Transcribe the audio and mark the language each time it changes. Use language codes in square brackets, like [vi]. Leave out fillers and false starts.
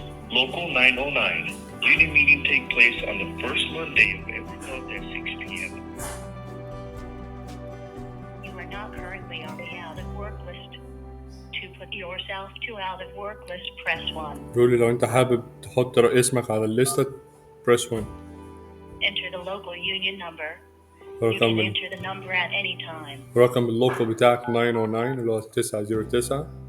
[en] Local 909. Union meeting take place on the first Monday of every month at 6 p.m. You are not currently on the out of work list. To put yourself to out of work list, press 1. [ar] بيقول لي لو انت حابب تحط اسمك على الليستة [en] press 1. Enter the local union number. You can enter the number at any time. [ar] رقم اللوكو بتاعك 909 اللي هو 909.